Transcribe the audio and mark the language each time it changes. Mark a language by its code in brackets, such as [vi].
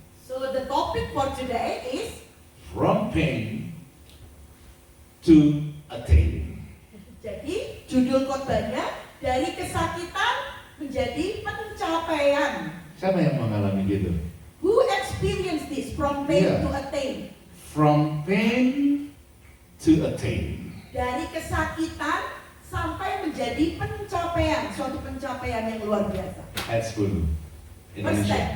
[en] So the topic for today is from pain to attain. [id] jadi judul khotbahnya dari kesakitan menjadi pencapaian. Siapa yang mengalami gitu? [en] Who experienced this from pain Yeah. to attain? From pain to attain. [id] Dari kesakitan sampai menjadi pencapaian, suatu pencapaian yang luar biasa. Ayat 10. [en] First step, [id] Indonesia.